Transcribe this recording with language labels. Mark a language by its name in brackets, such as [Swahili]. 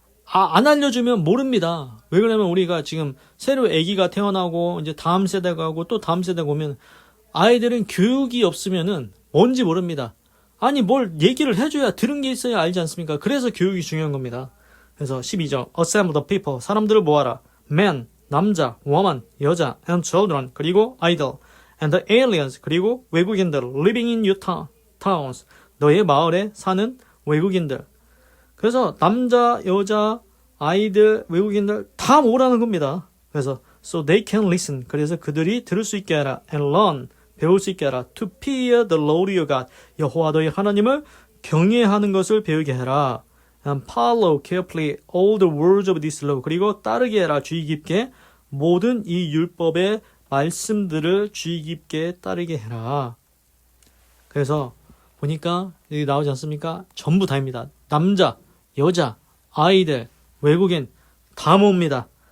[Korean] 안 알려주면 모릅니다. 왜 그러냐면 우리가 지금 새로 아기가 태어나고 이제 다음 세대가 하고 또 다음 세대가 오면 아이들은 교육이 없으면은 뭔지 모릅니다. 아니 뭘 얘기를 해줘야 들은 게 있어야 알지 않습니까? 그래서 교육이 중요한 겁니다. [English] 그래서 12절 Assemble the people. [Korean] 사람들을 모아라. [English] Man, 남자, woman, 여자, and children, 그리고 idol, and the aliens, [Korean] 그리고 외국인들, [English] living in your towns, [Korean] 너의 마을에 사는 외국인들. 그래서 남자, 여자, 아이들, 외국인들 다 모으라는 겁니다. 그래서 [English] so they can listen. [Korean] 그래서 그들이 들을 수 있게 하라. [English] and learn. [Korean] 배울 수 있게 하라. [English] to fear the Lord your God. [Korean] 여호와 너희 하나님을 경외하는 것을 배우게 해라. [English] and follow carefully all the words of this law. [Korean] 그리고 따르게 해라. 주의 깊게 모든 이 율법의 말씀들을 주의 깊게 따르게 해라. 그래서 보니까 여기 나오지 않습니까? 전부 다입니다. 남자, 여자, 아이들, 외국인 다 모읍니다.